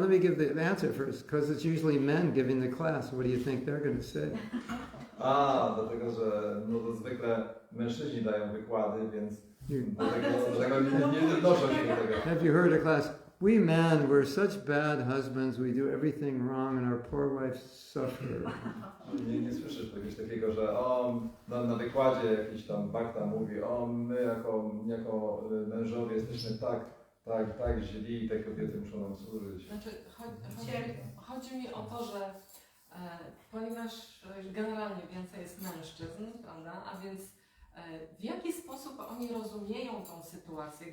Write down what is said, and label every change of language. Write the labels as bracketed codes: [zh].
[en] Let me give the answer first, because it's usually men giving the class. What do you think they're going to say? [pl] Dlatego, że to zwykle mężczyźni dają wykłady, więc dlatego nie odnoszą się do tego. [en] Have you heard a class? We men, we're such bad husbands. We do everything wrong, and our poor wives suffer. [pl] Nie słyszysz czegoś takiego, że na wykładzie jakiś tam bakta mówi, my jako mężowie jesteśmy tak źli i te kobiety muszą nam służyć. Znaczy, chodzi mi o to, że ponieważ generalnie więcej jest mężczyzn, prawda, a więc w jaki sposób oni rozumieją tą sytuację?